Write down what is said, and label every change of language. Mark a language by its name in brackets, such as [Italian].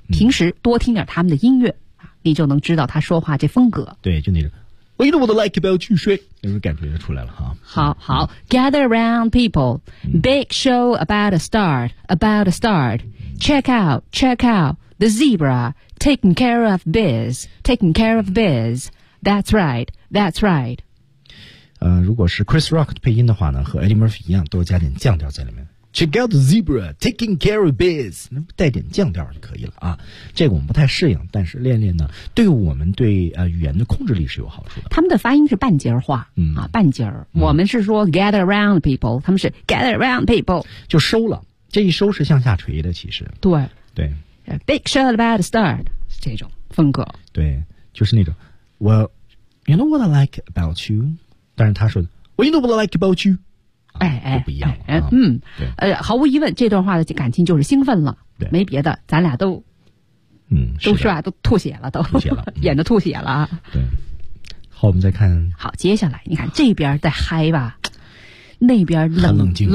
[Chinese] 平时多听点他们的音乐，你就能知道他说话这风格。对，就那种。我一路我都 [English] like about [Chinese] 去睡，那种感觉就出来了哈。好好、 [English] 嗯、，Gather around people,、嗯、big show about to start. Check out the zebra taking care of biz. That's right. [Chinese] 如果是 Chris Rock 的配音的话呢，和 Eddie Murphy 一样，多加点降调在里面。 [English] Check out the zebra taking care of biz, [Chinese] 带点降调就可以了啊。这个我们不太适应，但是练练呢，对我们对语言的控制力是有好处的。他们的发音是半截话、嗯、啊，半截、嗯、我们是说 [English] gather around people, [Chinese] 他们是 gather around people, 就收了，这一收是向下垂的，其实对对 [English] big show about to start [Chinese] 这种风格，对，就是那种 [English] well, you know what I like about you, [Chinese] 但是他说 [English] well, you know what I like about you, [Chinese] 哎哎，不一样了、哎、啊！嗯，毫无疑问，这段话的感情就是兴奋了，对，没别的，咱俩都，嗯，都是吧，都吐血了，都吐血了，演的吐血了啊、嗯！对，好，我们再看，好，接下来你看这边在嗨吧，那边冷静、啊，